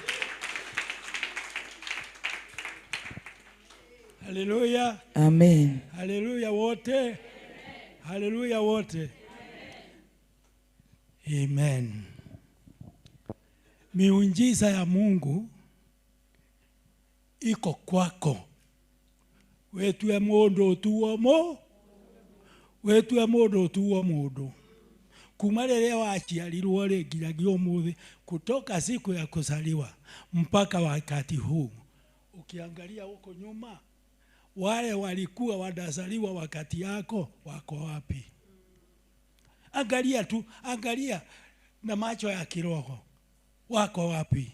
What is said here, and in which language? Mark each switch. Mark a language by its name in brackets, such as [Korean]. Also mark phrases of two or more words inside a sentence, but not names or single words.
[Swahili] Haleluya. Amen. Haleluya wote. Haleluya wote. Amen. Miujiza ya Mungu iko kwako. Wetue mundu tuomo. Wetue mundu tuo mundu. [Kikuyu] Kuma rĩrĩa waciarirwo rĩ nginyagia ũmũthĩ, [Swahili] kutoka siku ya kuzaliwa mpaka wakati huu, ukiangalia huko nyuma, wale walikuwa wanazaliwa wakati yako wako wapi? Angalia tu, angalia na macho ya kiroho, wako wapi?